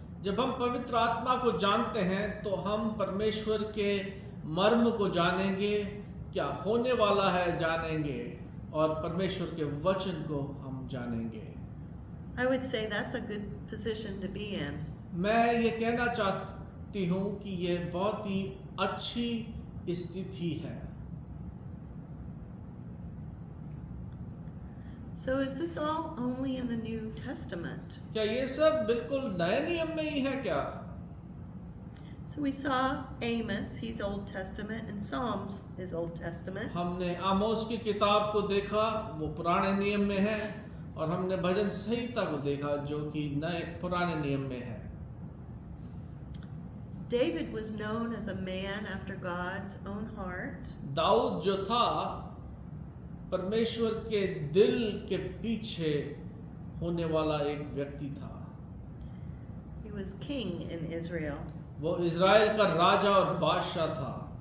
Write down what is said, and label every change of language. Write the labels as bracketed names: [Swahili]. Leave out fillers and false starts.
[Hindi] जब हम पवित्र आत्मा को जानते हैं तो हम परमेश्वर के मर्म को जानेंगे, क्या होने वाला है जानेंगे, और परमेश्वर के वचन को हम जानेंगे. [English] I would say that's a good position to be in. [Hindi] मैं ये कहना चाहती हूँ कि ये बहुत ही अच्छी स्थिति है. [English] So is this all only in the New Testament? [Hindi] क्या ये सब बिल्कुल नए नियम में ही है क्या? [English] So we saw Amos, he's Old Testament, and Psalms is Old Testament. [Hindi] हमने आमोस की किताब को देखा, वो पुराने नियम में है, और हमने भजन संहिता को देखा जो कि नए पुराने नियम में है. [English] David was known as a man after God's own heart. [Hindi] Dawood जो था परमेश्वर के दिल के पीछे होने वाला एक व्यक्ति था. [English] He was king in Israel. [Hindi] वो इज़राइल का राजा और बादशाह था.